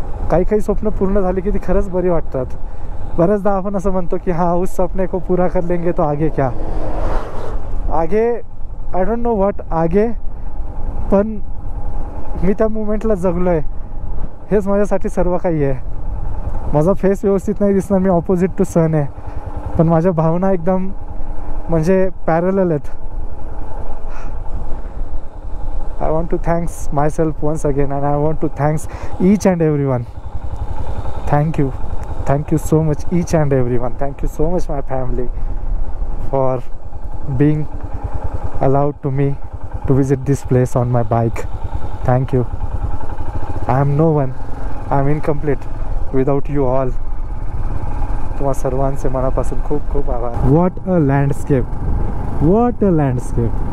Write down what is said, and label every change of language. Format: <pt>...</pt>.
<mr>काही स्वप्न पूर्ण झाली की ती खरंच बरी वाटतात. बऱ्याचदा आपण असं म्हणतो की हा</mr> <hi>उस सपने को पूरा कर लेंगे तो आगे क्या,</hi> <mr>आगे</mr> <en>I don't know what</en> <mr>आगे. पण मी त्या मुमेंटला जगलो आहे, हेच माझ्यासाठी सर्व काही आहे. माझा फेस व्यवस्थित नाही दिसणार, मी ऑपोजिट टू सन आहे, पण माझ्या भावना एकदम म्हणजे पॅरलल आहेत.</mr> <en>I want to thanks myself once again, and I want to thanks each and everyone. Thank you so much each and everyone. Thank you so much my family for being allowed to me to visit this place on my bike. Thank you. I am no one, I am incomplete without you all.</en> <mr>तुम्हा सर्वांचे मनापासून खूप खूप आभार.</mr> <en>What a landscape, what a landscape.</en>